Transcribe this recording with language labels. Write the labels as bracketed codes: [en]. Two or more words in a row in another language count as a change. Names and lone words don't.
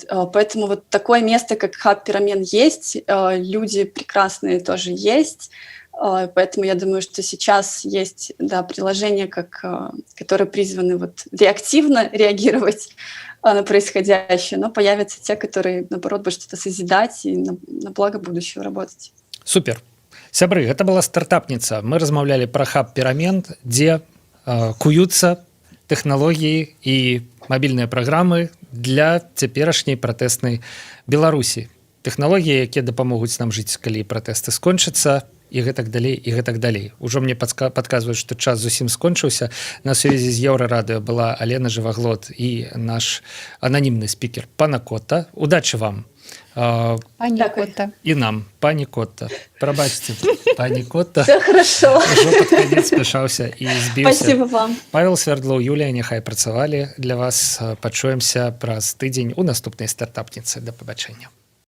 [ru] Поэтому вот такое место, как хаб перемен, есть, люди прекрасные тоже есть. Поэтому я думаю, что сейчас есть приложения, которые призваны реактивно реагировать на происходящее, но появятся те, которые, наоборот, будут что-то созидать и на благо будущего работать. Супер. [be] Сябры, это была стартапница. Мы размаўлялі пра хаб перамен, дзе куюцца тэхналогіі і мабільныя праграмы для цяперашняй пратэснай Беларусі. Тэхналогіі, якія дапамогуць нам жыць, калі пратэсты скончацца, і гэтак далей, і гэтак далей. Ужо мне падказваюць, што час зусім скончыўся. На сувязі з Еўрарадыё была Алена Жываглот і наш ананімны спікер Пана Котта. Удачы вам. Пані Котта. І нам, пані Котта. Прабачце, пані Котта. [ru] Все хорошо. [be] Ужо пад канец спяшаўся і збіўся. [ru] Спасибо вам. [be] Павел Свердлоў, Юлія, няхай працавалі для вас. Пачуемся праз тыдзень у наступнай стартапніцы. Да пабачэння.